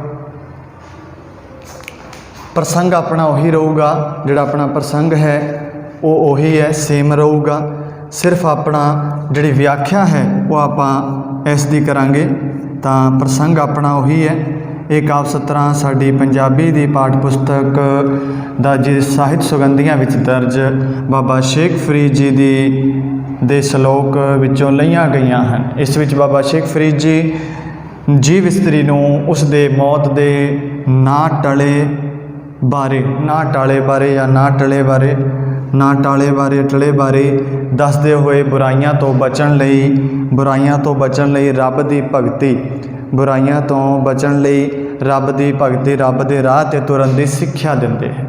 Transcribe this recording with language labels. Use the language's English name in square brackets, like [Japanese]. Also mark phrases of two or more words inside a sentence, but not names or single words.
[Punjabi] ਪ੍ਰਸੰਗ ਅਪਣਾ ਉਹੀ ਰਹੂਗਾ, ਜਿਹੜਾ ਅਪਣਾ ਪ੍ਰਸੰਗ ਹੈ ਵੋ ਉਹੀ ਹੈ, ਸੇਮ ਰਹੂਗਾ। ਸਿਰਫ਼ ਅਪਣਾ ਜਿਹੜੀ ਵਿਆਖਿਆ ਹੈ ਵੋ ਆਪਾਂ ਇਸ ਦੀ ਕਰਾਂਗੇ। ਤਾਂ ਪ੍ਰਸੰਗ ਅਪਣਾ ਉਹੀ ਹੈ। ਇਕ ਕਾਵਿ ਸਤਰਾਂ ਸਾਡੀ ਪੰਜਾਬੀ ਦੀ ਪਾਠ ਪੁਸਤਕ ਦਾ ਜੀ ਸਾਹਿਤ ਸੁਗੰਧੀਆਂ ਵਿੱਚ ਦਰਜ ਬਾਬਾ ਸ਼ੇਖ ਫ਼ਰੀਦ ਜੀ ਦੀ ਦੇ ਸ਼ਲੋਕ ਵਿੱਚੋਂ ਲਈਆਂ ਗਈਆਂ ਹਨ। ਇਸ ਵਿੱਚ ਬਾਬਾ ਸ਼ੇਖ ਫਰੀਦ ਜੀ ਜੀਵ ਇਸਤਰੀ ਨੂੰ ਉਸ ਦੇ ਮੌਤ ਦੇ ਨਾ ਟਲੇ ਬਾਰੇ ਜਾਂ ਨਾ ਟਲੇ ਬਾਰੇ ਦੱਸਦੇ ਹੋਏ ਬੁਰਾਈਆਂ ਤੋਂ ਬਚਣ ਲਈ ਰੱਬ ਦੀ ਭਗਤੀ, ਰੱਬ ਦੇ ਰਾਹ 'ਤੇ ਤੁਰਨ ਦੀ ਸਿੱਖਿਆ ਦਿੰਦੇ ਹੈ।